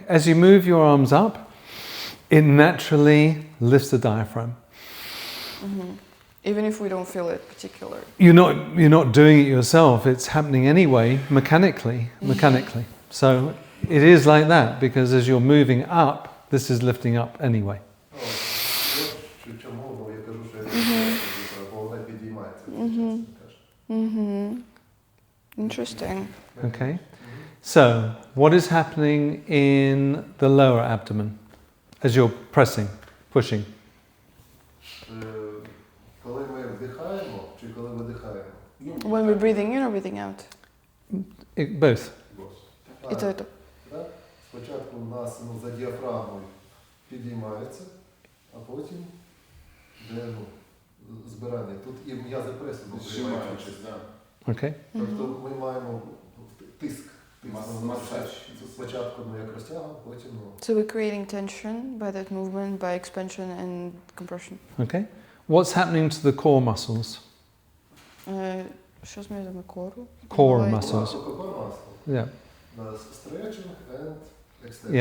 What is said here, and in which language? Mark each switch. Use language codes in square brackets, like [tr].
[en] As you move your arms up, it naturally lifts the diaphragm. Even if we don't feel it particularly. You're not doing it yourself. It's happening anyway, mechanically. So it is like that because as you're moving up, this is lifting up anyway. [uk] Чому я кажу, що бо вона підіймається. [en] Interesting. Okay. So what is happening in the lower abdomen as you're pressing, pushing? [uk] Коли ми вдихаємо чи коли видихаємо? [en] When we're breathing in or breathing out? Both. [uk] І то, і то. Так? Спочатку у нас за діафрагмою підіймається, а потім йде збирання. Тут і м'язи пресу Зжимаючись, так. Okay. Тобто ми маємо тиск. Масаж. Спочатку як розтягуємо, потім [en] So we're creating tension by that movement, by expansion and compression. Okay. What's happening to the core muscles? [uk] Що з м'язами кору? [en] Core muscles. Yeah. Stretching and extension.